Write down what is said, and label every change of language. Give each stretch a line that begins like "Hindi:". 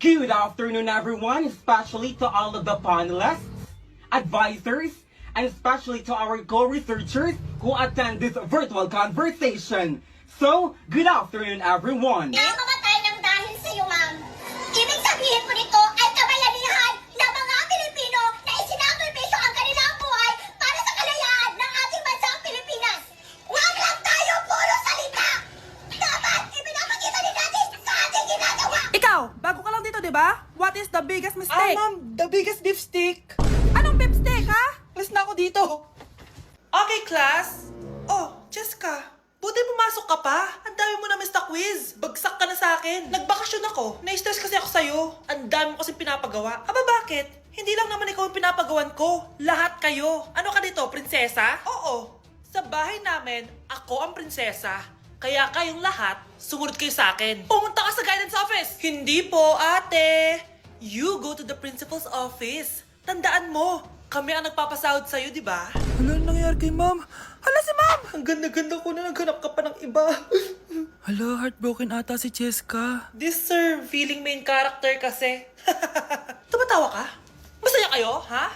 English: Good afternoon, everyone, especially to all of the panelists, advisors, and especially to our co-researchers who attend this virtual conversation. So, good afternoon, everyone.
Filipino: Namamatay ng dahil sa iyo, ma'am. Ibig sabihin po nito ay kabayanihan ng mga Pilipino na isinakripisyo ang kanilang buhay para sa kalayaan ng ating bansang Pilipinas. Huwag lang tayo puro salita! Dapat ipinapakita din natin sa ating ginagawa! Ikaw, bago ka lang dito, di ba?
English: What is the biggest mistake? Ma'am, the biggest beef stick.
Filipino: Anong beef stick, ha? Alis na ako dito.
English: Okay, class.
Filipino: Oh, Jessica, buti pumasok ka pa. Ang dami mo na miss na quiz. Bagsak ka na sa akin. Nagbakasyon ako. Na-stress kasi ako sa'yo. Ang dami mo kasi pinapagawa. Aba, bakit? Hindi lang naman ikaw ang pinapagawan ko. Lahat kayo. Ano ka dito, prinsesa? Oo. Sa bahay namin, ako ang prinsesa. Kaya kayong lahat, sumunod kayo sa akin. Pumunta ka sa guidance office! Hindi po, ate!
English: You go to the principal's office.
Filipino: Tandaan mo, kami ang nagpapasahod sa'yo, di ba? Ano nangyari kay ma'am? Hala si ma'am! Ang ganda-ganda ko na naghanap ka pa ng iba. Hala, heartbroken ata si Cheska.
English: This sir, feeling main character
Filipino: kasi. Tumatawa ka? Masaya kayo, ha?